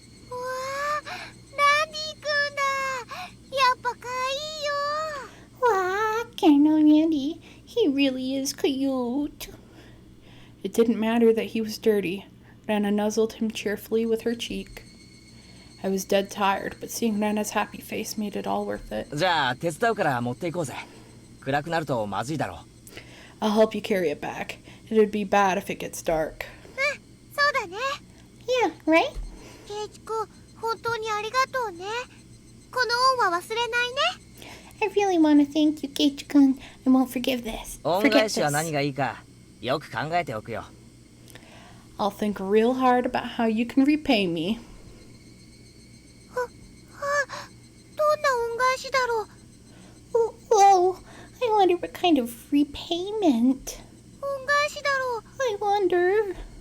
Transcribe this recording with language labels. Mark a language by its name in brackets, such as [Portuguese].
[Japanese] わー、ランディくんだ。やっぱかいいよ。 [English] Wow, Colonel Randy. He really is cute. It didn't matter that he was dirty. Rana nuzzled him cheerfully with her cheek. I was dead tired, but seeing Rana's happy face made it all worth it. [Japanese] じゃあ手伝うから持っていこうぜ。暗くなるとまずいだろう。 [English] I'll help you carry it back. It'd be bad if it gets dark. [Japanese] そうだね。 [English] Yeah, right? [Japanese] ケイチくん、本当にありがとうね。この恩は忘れないね。 [English] I really want to thank you, Keiichi-kun. I won't forgive this. [Japanese] 恩返しは何がいいかよく考えておくよ。 [English] I'll think real hard about how you can repay me. [Japanese] どんな恩返しだろう。 [English] Whoa, I wonder what kind of repayment. [Japanese] 恩返しだろう。 [English] I wonder.